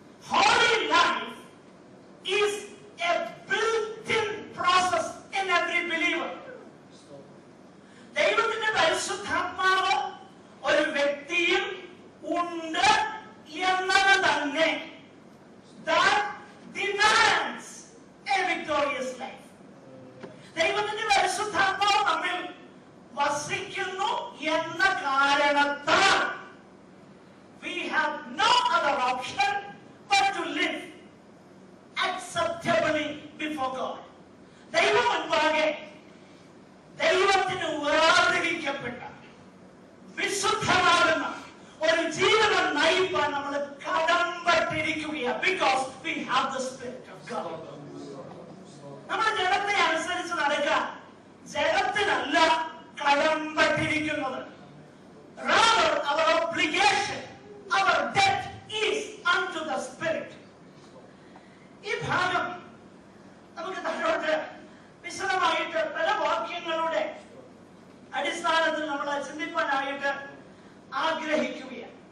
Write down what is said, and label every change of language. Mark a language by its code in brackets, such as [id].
[en] Holy life is a built-in process in every believer. [ml] ദൈവത്തിന്റെ പരിശുദ്ധാത്മാവ് ഒരു വ്യക്തിയിൽ ഉണ്ട് എന്നത് തന്നെ [en] that demands a victorious life. [ml] ദൈവത്തിന്റെ പരിശുദ്ധാത്മാവ് നമ്മിൽ വസിക്കുന്നു എന്ന കാരണത്താൽ [en] we have no other option but to live acceptably before God. [ml] ദൈവം മുൻപാകെ ദൈവത്തിന് വേർതിരിക്കപ്പെട്ട വിശുദ്ധമാകുന്ന ഒരു ജീവിതം നയിപ്പാൻ നമ്മൾ കടമ്പെട്ടിരിക്കുകയാണ്. [en] Because we have the Spirit of God. [ml] നമ്മുടെ ജഡത്തെ അനുസരിച്ച് നടക്കാൻ ജഡത്തിനല്ല കടമ്പെട്ടിരിക്കുന്നത്. [en] Rather, our obligation, our debt is unto the Spirit. [ml] ഈ ഭാഗം നമുക്ക് താഴോട്ട് വിശദമായിട്ട് പല വാക്യങ്ങളുടെ അടിസ്ഥാനത്തിൽ നമ്മൾ ചിന്തിപ്പാനായിട്ട് ആഗ്രഹിക്കുകയാണ്.